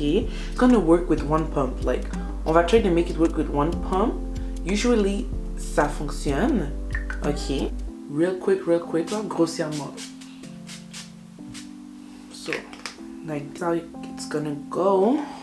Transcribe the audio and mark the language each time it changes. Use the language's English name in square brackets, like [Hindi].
[English] It's gonna work with one pump. Like, [French] on va [English] try to make it work with one pump. Usually, [French] ça fonctionne, ok? [English] Real quick, [French] là, grossièrement. [English] So, like, that's how it's gonna go.